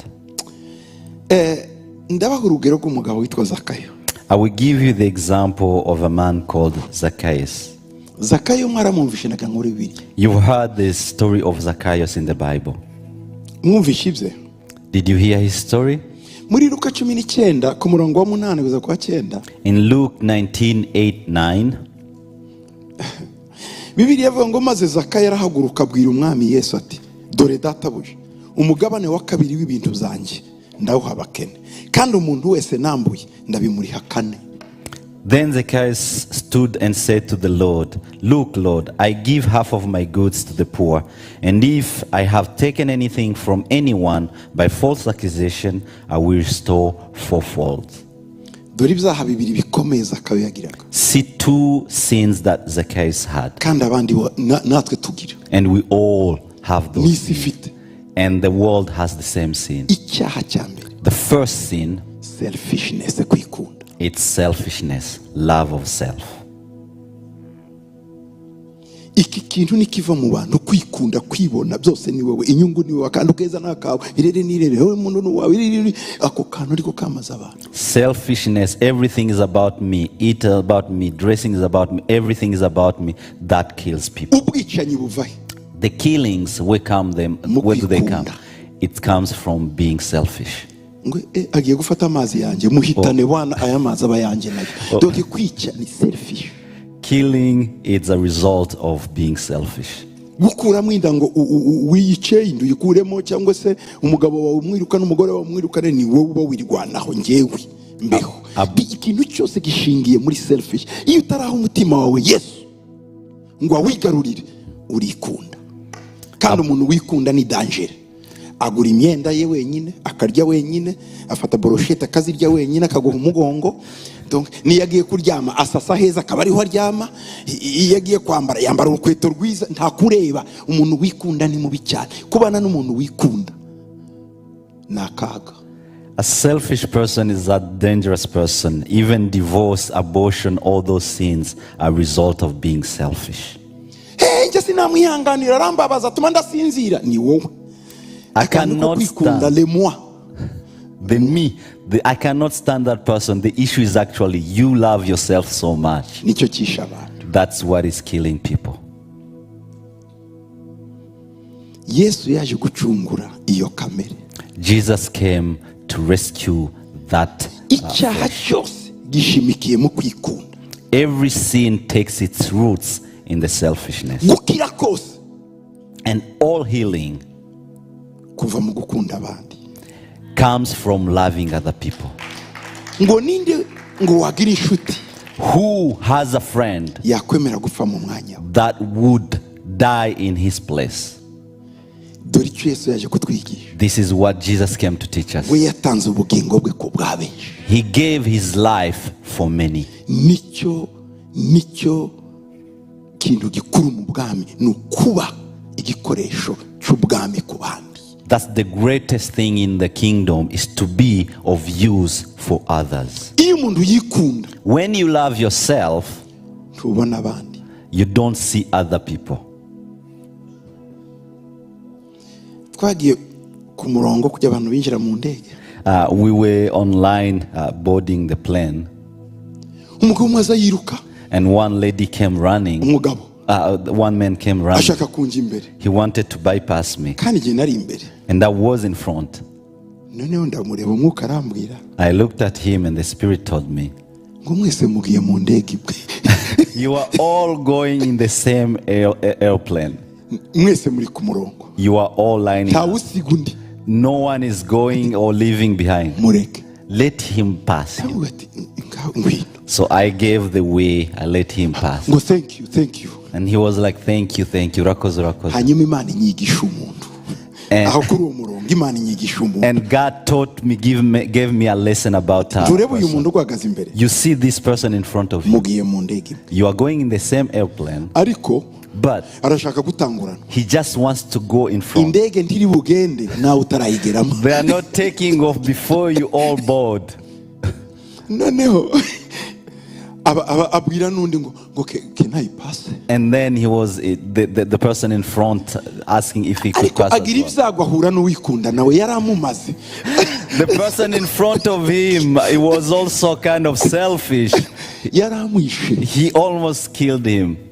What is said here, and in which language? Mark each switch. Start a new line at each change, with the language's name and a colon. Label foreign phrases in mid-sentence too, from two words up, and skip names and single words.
English: I will give you the example of a man called Zacchaeus. You've heard the story of Zacchaeus in the Bible. Did you hear his story?
Kinyarwanda: Muri Luka 19 ku murongo wa 8 kugeza kwa 9.
English: In Luke 19:8-9.
Kinyarwanda: Bibiliya ivuga ngo maze Zakayo arahaguruka abwira umwami Yesu ati, dore databuja, umugabane wa kabiri w'ibintu byanjye ndawuha abakene, kandi umuntu wese nambuye ndabimuriha kane.
English: Then Zacchaeus stood and said to the Lord, Look, Lord, I give half of my goods to the poor, and if I have taken anything from anyone by false accusation, I will restore fourfold.
Kinyarwanda: dore ibyaha bibiri bikomeye Zakayo yagiraga
English: See two sins that Zacchaeus had,
Kinyarwanda: kandi abandi natwe tugira
English: and we all have those
Kinyarwanda: n'isi
English: sins.
Kinyarwanda: ifite.
English: And the world has the same sin.
Kinyarwanda: Icyaha cya mbere
English: The first sin,
Kinyarwanda: selfishness, kwikunda.
English: it's selfishness, love of self.
Kinyarwanda: Iki kintu nikiva mu bantu, kwikunda, kwibona, byose ni wowe, inyungu ni wowe, kandi ukeza nakawe, irere nirere, wowe muntu n'uwawe, irere, ako kantu ariko kamaza abantu.
English: Selfishness, everything is about me, eat about me, dressing is about me, everything is about me. That kills people.
Kinyarwanda: Ubwicanyi buvahe?
English: The killings, where do they come? It comes from being selfish.
Kinyarwanda: Ngo agiye gufata amazi yanjye, muhitane wana aya mazi aba yanjye nayo. Doke kwica ni selfish.
English: Killing is a result of being selfish.
Kinyarwanda: Gukuramo inda ngo wiyice indu yikuremo, cyangwa se umugabo wawe umwiruka n'umugore wawe umwirukane, ni wowe uba wirwanaho njyewe mbeho. Ikintu cyose gishingiye muri selfish. Iyo utaraho umutima wawe Yesu ngo awigarurire, urikunda. Kandi umuntu wikunda ni danger. Agura imyenda ye wenyine, akarya wenyine, afata boroshete akazirya wenyine, akaguha umugongo. Donc niyagiye kuryama asasa heza akaba ariho aryama, yagiye kwambara yambara urukweto rwiza, nta kureba. Umuntu wikunda ni mubi cyane. Kubana n'umuntu wikunda nakaga.
English: A selfish person is a dangerous person. Even divorce, abortion, all those sins are a result of being selfish.
Kinyarwanda: Njye sinamwihanganira, arambabaza atuma ndasinzira. Ni wowe.
English: I cannot stand I cannot stand that person. The issue is actually you love yourself so much.
Kinyarwanda: Nicyo kisha abantu.
English: That's what is killing people.
Kinyarwanda: Yesu yaje gucungura iyo kamere.
English: Jesus came to rescue that.
Kinyarwanda: Icyaha cyose gishimikiye mu kwikunda.
English: Every sin takes its roots in the selfishness.
Kinyarwanda: Gukira kose,
English: and all healing
Kinyarwanda: kuva mu gukunda abandi,
English: comes from loving other people.
Kinyarwanda: Ngo ninde ngo wagira inshuti,
English: who has a friend
Kinyarwanda: yakwemera gupfa mu mwanya
English: that would die in his place?
Kinyarwanda: Dore icyo Yesu yaje kutwigisha.
English: This is what Jesus came to teach us.
Kinyarwanda: We yatanze ubugingo bwe ku bwa benshi.
English: He gave his life for many.
Kinyarwanda: Nicyo kintu gikuru mu bwami, ni ukuba igikoresho cy'ubwami ku bandi.
English: That's the greatest thing in the kingdom, is to be of use for others.
Kinyarwanda: Iyo umuntu yikunda,
English: when you love yourself,
Kinyarwanda: ntubona abandi.
English: You don't see other people.
Kinyarwanda: Twagiye ku murongo kujya abantu binjira mu ndege.
English: We were online boarding the plane.
Kinyarwanda: Umugabo umwe aza yiruka.
English: And one lady came running.
Kinyarwanda: Umugabo.
English: One man came running.
Kinyarwanda: Ashaka kunja imbere.
English: He wanted to bypass me.
Kinyarwanda: Kandi je nari imbere.
English: And I was in front.
Kinyarwanda: Noneho ndamureba umwuka arambwira.
English: I looked at him and the Spirit told me,
Kinyarwanda: ngo mwese mugiye mu ndege ibwe.
English: You are all going in the same airplane.
Kinyarwanda: Mwese muri ku murongo.
English: You are all lining up.
Kinyarwanda: Tawusiga undi.
English: No one is going or leaving behind.
Kinyarwanda: Mureke.
English: Let him pass you. So I gave the way. I let him pass. Ngo thank you. And he was like, thank you.
Kinyarwanda: Rakoze. Hanyuma Imana inyigisha umuntu. Aho kuri uwo murongo Imana inyigisha umuntu.
English: And God taught me, gave me a lesson about
Kinyarwanda: Turebe uyu muntu gwagaza imbere.
English: You see this person in front of you.
Kinyarwanda: Mugiye mu ndege.
English: You are going in the same airplane.
Kinyarwanda: Ariko
English: but
Kinyarwanda: arashaka gutangurana.
English: He just wants to go in front.
Kinyarwanda: Indege ntiri bugende nawe utarayigeramo.
English: They are not taking off before you all board.
Kinyarwanda: Noneho abwira nundi ngo
English: can I pass? And then he was the person in front asking if he could pass.
Kinyarwanda: Agira ibyago ahura n'uwikunda nawe yaramumaze.
English: The person in front of him, it was also kind of selfish.
Kinyarwanda: Yaramwishe.
English: He almost killed him.